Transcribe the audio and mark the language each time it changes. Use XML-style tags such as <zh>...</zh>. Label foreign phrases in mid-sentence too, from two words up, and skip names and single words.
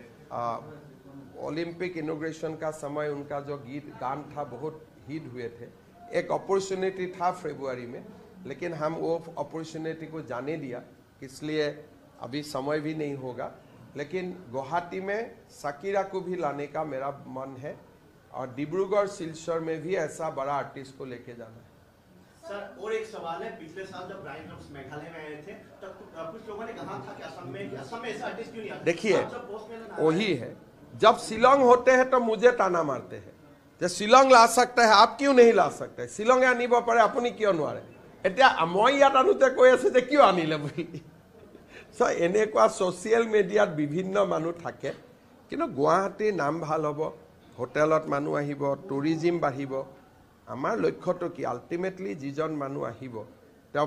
<hi>ओलंपिक इनॉग्रेशन का समय उनका जो गान था बहुत हिट हुए थे एक अपॉर्चुनिटी था फरवरी में लेकिन हम वो अपॉर्चुनिटी को जाने दिया इसलिए अभी समय भी नहीं होगा लेकिन गुवाहाटी में शकीरा को भी लाने का मेरा मन है और डिब्रूगढ़ सिलचर में भी ऐसा बड़ा आर्टिस्ट को लेके जाना है सर और एक सवाल है पिछले साल जब ब्रायन ड्रम्स मेघालय में आए थे तब कुछ लोगों ने कहा था कि असम में ऐसा आर्टिस्ट क्यों नहीं आता देखिए वही है जब शिलोंग होते हैं तो मुझे ताना मारते हैं যে शिलांग ला सकता है आप क्यों नहीं ला सकते</hi> <as>শিলঙে আনিব পাৰে আপুনি কিয় নোৱাৰে এতিয়া মই ইয়াত আনোতে কৈ আছে যে কিয় আনিলে বুলি সো এনেকুৱা সোশ্যাল মিডিয়াত বিভিন্ন মানুহ থাকে কিন্তু গুৱাহাটীৰ নাম ভাল হ'ব হোটেলত মানুহ আহিব টুৰিজিম বাঢ়িব আমাৰ লক্ষ্যটো কি আলটিমেটলি যিজন মানুহ আহিব তেওঁ</as>